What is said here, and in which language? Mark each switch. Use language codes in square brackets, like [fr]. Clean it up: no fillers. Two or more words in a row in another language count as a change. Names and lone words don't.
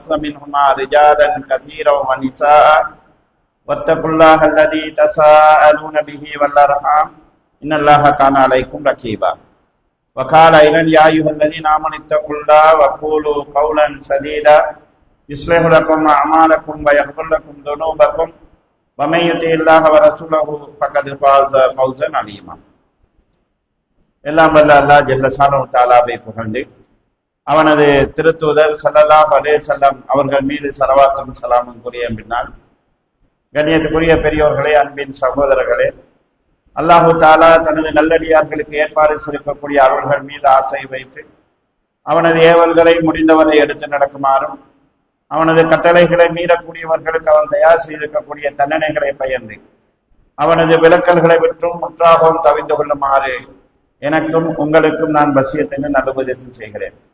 [ar] منهما رجالا كثيرا ونساء واتقوا الله الذي تساءلون به والأرحام إن الله كان عليكم رقيبا وقال أيضا يا أيها الذين آمنوا اتقوا الله وقولوا قولا سديدا يصلح لكم أعمالكم ويغفر لكم ذنوبكم ومن يطع الله ورسوله فقد فاز فوزا عظيما. [ta] எல்லாம் வல்ல அல்லாஹ் [ar] جل شأنه [ta] தஆலாவை புகழ்ந்து அவனது திருத்தூதர் [ar] صلى الله عليه وسلم [ta] அவர்கள் மீது ஸலவாத்தும் ஸலாமும் கூறிய பின்னால் கண்ணியத்துக்குரிய பெரியோர்களே, அன்பின் சகோதரர்களே, அல்லாஹு தஆலா தனது நல்லடியார்களுக்கு ஏற்பாடு செய்யக்கூடிய அவர்கள் மீது ஆசை வைத்து அவனது ஏவல்களை முடிந்தவரை எடுத்து நடக்குமாறும் அவனது கட்டளைகளை மீறக்கூடியவர்களுக்கு அவன் தயார் செய்திருக்கக்கூடிய தண்டனைகளை பயந்து அவனது விலக்கல்களை விட்டும் முற்றாகவும் தவிர்த்து கொள்ளுமாறு எனக்கும் உங்களுக்கும் நான் வசியத்தின் நல்லுபதேசம் செய்கிறேன்.